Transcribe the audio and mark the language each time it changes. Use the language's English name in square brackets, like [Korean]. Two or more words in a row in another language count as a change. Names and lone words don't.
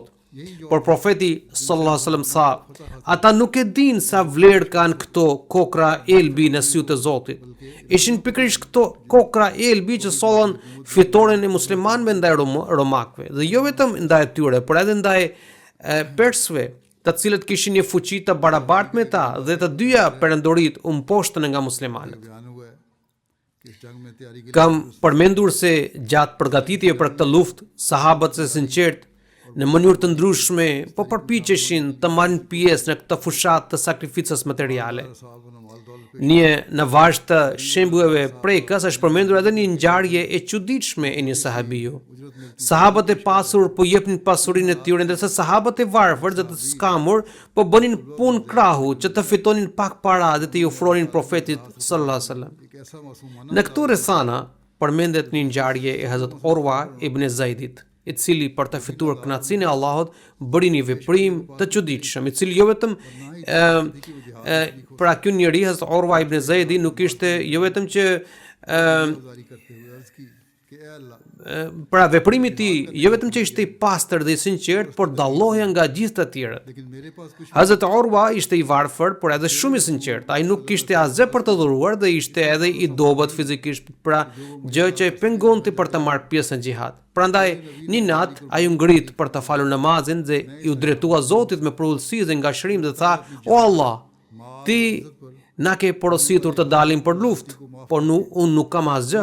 [Albanian] Por profeti [Arabic] صلى الله عليه وسلم [Albanian] tha: "Ata nuk e dinë sa vlerë kanë këto kokra elbi në sytë e Zotit." Ishin pikërisht këto kokra elbi që sollën fitoren e muslimanëve ndaj romakëve, dhe jo vetëm ndaj tyre, por edhe ndaj persëve, të cilët kishin një fuqi të barabartë me ta, dhe të dyja perandorit u mposhtën nga muslimanët. [Urdu] بیان ہوا ہے کہ اس جنگ میں تیاری کے [Albanian] Kam përmendur se gjatë përgatitjeve për këtë luftë, sahabët e sinqert në mënyrë të ndryshme po përpiqeshin të marrin pjesë në këtë fushat të sakrificës materiale. [Urdu] صاحب نے مال دولت [Albanian] Një në vazhd të shembujeve prekës është përmendur edhe një ngjarje e çuditshme e një sahabiu. Sahabët e pasur po jepnin pasurinë e tyre, ndërsa sahabët e varfër dhe të skamur po bënin punë krahu që të fitonin pak para dhe të i ofronin profetit [Arabic] صلى الله عليه وسلم. [Urdu] ایک ایسا معصومانہ [Albanian] Në këto rrethana përmendet një ngjarje e Hazrat Urwa ibn Zaidit, i cili për të fituar kënaqësinë e Allahut bëri një veprim të çuditshëm, i cili jo vetëm pra ky njeri Hazrat Urwa ibn Zaidi nuk ishte jo vetëm që [Urdu] گزاری کرتے ہوئے عرض کی کہ اے اللہ [Albanian] pra veprimi i tij jo vetëm që ishte i pastër dhe i sinqert, por dallohej nga gjithë të tjerët. [Urdu] لیکن میرے پاس کچھ [Albanian] Hazrat Urwa ishte i varfër, por edhe shumë i sinqert. Ai nuk kishte asgjë për të dhuruar dhe ishte edhe i dobët fizikisht, pra gjë që e pengonte për të marrë pjesë në xhihad. Prandaj, një natë ai u ngrit për të falur namazin dhe i u drejtua Zotit me prullësi dhe ngashërim dhe tha: "O Allah, ti na ke porositur të dalim për luftë, por unë nuk kam asgjë.